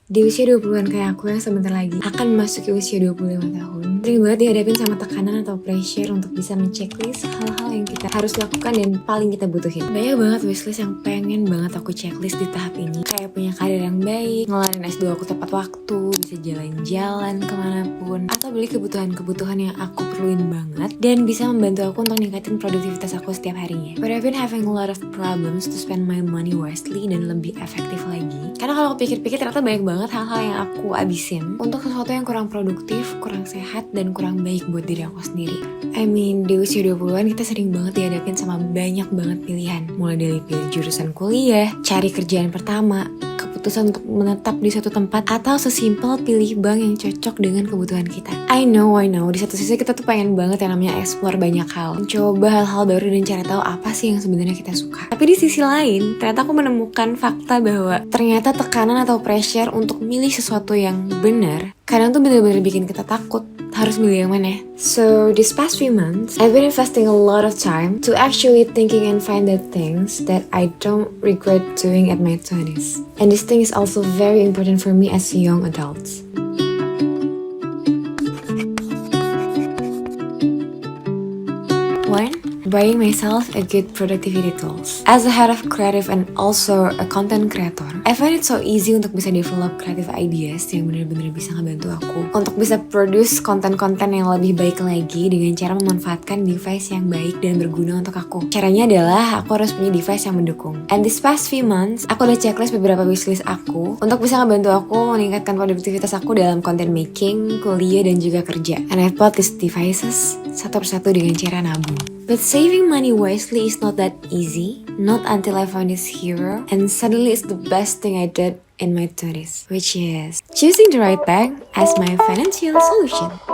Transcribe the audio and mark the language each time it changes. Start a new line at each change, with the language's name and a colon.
Indonesian: Di usia 20-an kayak aku yang sebentar lagi akan memasuki usia 25 tahun, sering banget dihadapin sama tekanan atau pressure untuk bisa men-checklist hal-hal yang kita harus lakukan dan paling kita butuhin. Banyak banget wishlist yang pengen banget aku checklist di tahap ini. Kayak punya karir yang baik, ngelarin S2 aku tepat waktu, bisa jalan-jalan kemanapun, atau beli kebutuhan-kebutuhan yang aku perluin banget dan bisa membantu aku untuk ningkatin produktivitas aku setiap harinya.
English: But I've been having a lot of problems to spend my money wisely
Indonesian: dan lebih efektif lagi. Karena kalau aku pikir-pikir ternyata banyak banget hal-hal yang aku abisin untuk sesuatu yang kurang produktif, kurang sehat, dan kurang baik buat diri aku sendiri.
English: I mean,
Indonesian: di usia 20-an kita sering banget dihadapin sama banyak banget pilihan. Mulai dari pilih jurusan kuliah, cari kerjaan pertama, keputusan untuk menetap di suatu tempat, atau sesimpel pilih bank yang cocok dengan kebutuhan kita.
English: I know,
Indonesian: di satu sisi kita tuh pengen banget yang namanya explore banyak hal, mencoba hal-hal baru dan cari tahu apa sih yang sebenarnya kita suka. Tapi di sisi lain, ternyata aku menemukan fakta bahwa ternyata tekanan atau pressure untuk milih sesuatu yang benar kadang tuh bener-bener bikin kita takut harus milih yang mana.
English: So, these past few months, I've been investing a lot of time to actually thinking and find the things that I don't regret doing at my 20s. And this thing is also very important for me as a young adult. One, buying myself a good productivity tools. As a head of creative and also a content creator, I find it so easy
Indonesian: untuk bisa
English: develop creative ideas
Indonesian: yang benar-benar bisa ngebantu aku untuk bisa produce konten-konten yang lebih baik lagi dengan cara memanfaatkan device yang baik dan berguna untuk aku. Caranya adalah aku harus punya device yang mendukung.
English: And this past few months,
Indonesian: aku udah checklist beberapa wishlist aku untuk bisa ngebantu aku meningkatkan produktivitas aku dalam content making, kuliah, dan juga kerja.
English: And I've bought these devices
Indonesian: satu persatu dengan cara nabung.
English: But saving money wisely is not that easy, not until I found this hero, and suddenly it's the best thing I did in my 20s, which is choosing the right bank as my financial solution.